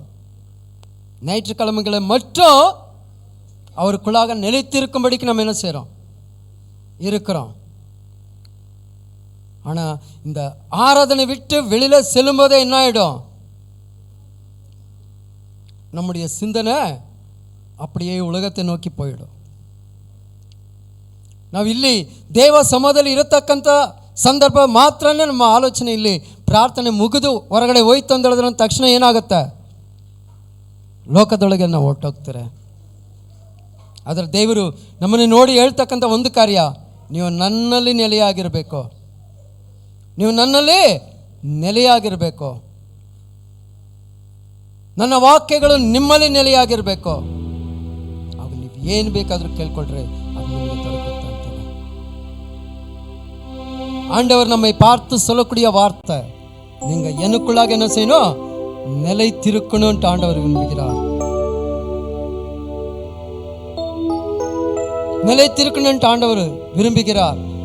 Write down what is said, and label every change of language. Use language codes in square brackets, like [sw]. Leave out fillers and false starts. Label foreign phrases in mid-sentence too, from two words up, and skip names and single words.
[ta] ஞாயிற்றுக்கிழமைகளை மட்டும் அவருக்குள்ளாக நிலைத்திருக்கும்படிக்கு நம்ம என்ன செய்கிறோம்? இருக்கிறோம். ஆனால் இந்த ஆராதனை விட்டு வெளியில் செல்லும்போதே என்ன ஆகிடும்? நம்முடைய சிந்தனை அப்படியே உலகத்தை நோக்கி போயிடும். [kn] ನಾವು ಇಲ್ಲಿ ದೇವ ಸಮಾಧದಲ್ಲಿ ಇರತಕ್ಕಂಥ ಸಂದರ್ಭ ಮಾತ್ರನೇ ನಮ್ಮ ಆಲೋಚನೆ. ಇಲ್ಲಿ ಪ್ರಾರ್ಥನೆ ಮುಗಿದು ಹೊರಗಡೆ ಹೋಯ್ತು ಅಂತ ಹೇಳಿದ್ರೆ ತಕ್ಷಣ ಏನಾಗುತ್ತೆ? ಲೋಕದೊಳಗೆ ನಾವು ಹೊರಟೋಗ್ತಾರೆ. ಆದರೆ ದೇವರು ನಮ್ಮನ್ನು ನೋಡಿ ಹೇಳ್ತಕ್ಕಂಥ ಒಂದು ಕಾರ್ಯ, ನೀವು ನನ್ನಲ್ಲಿ ನೆಲೆಯಾಗಿರಬೇಕು, ನೀವು ನನ್ನಲ್ಲಿ ನೆಲೆಯಾಗಿರಬೇಕು, ನನ್ನ ವಾಕ್ಯಗಳು ನಿಮ್ಮಲ್ಲಿ ನೆಲೆಯಾಗಿರಬೇಕು. ಆಗ ನೀವು ಏನು ಬೇಕಾದರೂ ಕೇಳ್ಕೊಳ್ರಿ, ಅದು ನಿಮಗೆ ದೊರಕುತ್ತೆ ಅಂತಾರೆ. [ta] ஆண்டவர் நம்மை பார்த்து சொல்லக்கூடிய வார்த்தை, நீங்க எனக்குள்ளாக என்ன செய்யணும்? நிலைத்திருக்கணும். ஆண்டவர் விரும்புகிறார். நிலைத்திருக்கணும் ஆண்டவர் விரும்புகிறார்.